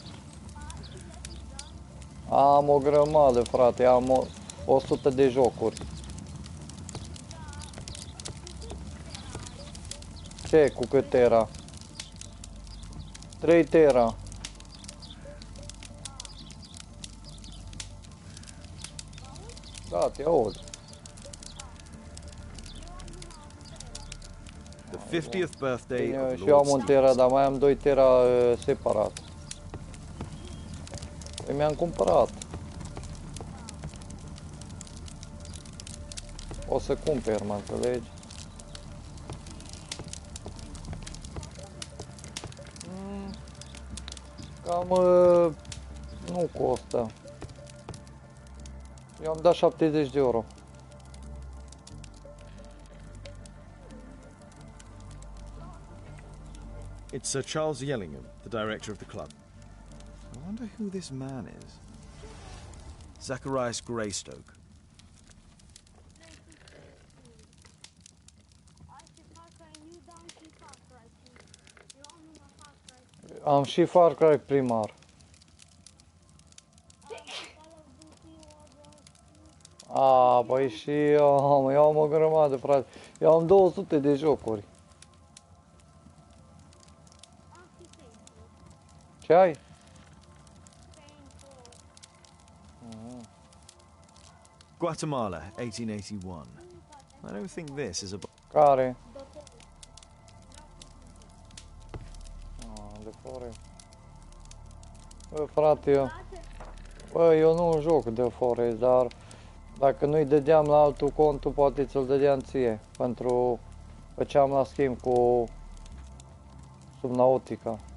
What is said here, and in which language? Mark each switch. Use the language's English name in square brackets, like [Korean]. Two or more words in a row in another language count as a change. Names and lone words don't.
[Romanian] Am o grămadă, frate, am 100 de jocuri. Ce, cu cât tera? 3 tera. Da, te aud. [English] The 50th birthday of [Romanian] Și eu am [English] Lord [Romanian] un tera, dar mai am 2 tera separat. Păi mi-am cumpărat. O să cumpăr, mă înțelegi? Cam nu costă. Eu am dat 70 de euro. [English] It's Sir Charles Yellingham, the director of the club. I wonder who this man is. Zacharias Greystoke. [Romanian] Am și Far Cry primar. A, păi și eu am o grămadă, frate. Eu am 200 de jocuri. Am și Facebook. Ce ai? Facebook. [English] Guatemala, 1881. I don't think this is a... [Romanian] Care? Doctorul. De fore. Bă, frate, Place? eu nu joc de Forest, dar dacă nu-i dădeam la altul contul, poate ți-l dădeam ție. Pentru făceam la schimb cu Subnautica.